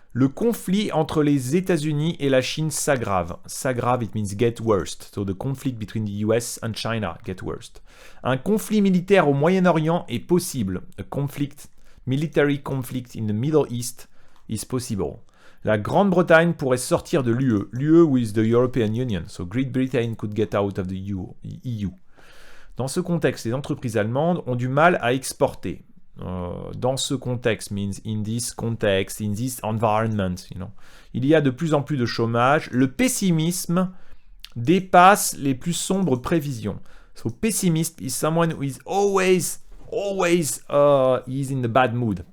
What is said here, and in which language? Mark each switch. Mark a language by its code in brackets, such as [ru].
[fr] Le conflit entre les États-Unis et la Chine s'aggrave. [en] S'aggrave, it means get worst. So the conflict between the US and China get worst. [fr] Un conflit militaire au Moyen-Orient est possible. [en] A military conflict in the Middle East is possible. [fr] La Grande-Bretagne pourrait sortir de l'UE. [en] L'UE with the European Union. So Great Britain could get out of the EU. [fr] Dans ce contexte, les entreprises allemandes ont du mal à exporter. Dans ce contexte [en] means in this context, in this environment, you know. [fr] Il y a de plus en plus de chômage. Le pessimisme dépasse les plus sombres prévisions. [en] So pessimist is someone who is always is in the bad mood.